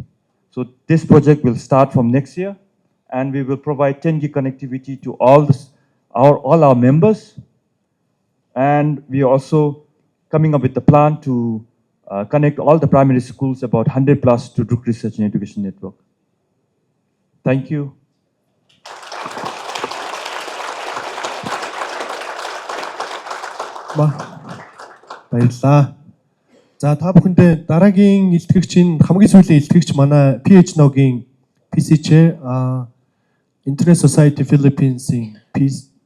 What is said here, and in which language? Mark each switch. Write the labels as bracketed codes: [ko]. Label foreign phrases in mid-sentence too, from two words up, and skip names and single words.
[en] So this project will start from next year, and we will provide 10 gig connectivity to all our members. And we are also coming up with a plan to connect all the primary schools, about 100 plus, to Druk Research and Education Network. Thank you. [mn] Баярлалаа. За та бүхэндээ дараагийн илтгэгчийн хамгийн сүүлийн илтгэгч манай mnOG7-ийн PCC Internet Society Philippines-ийн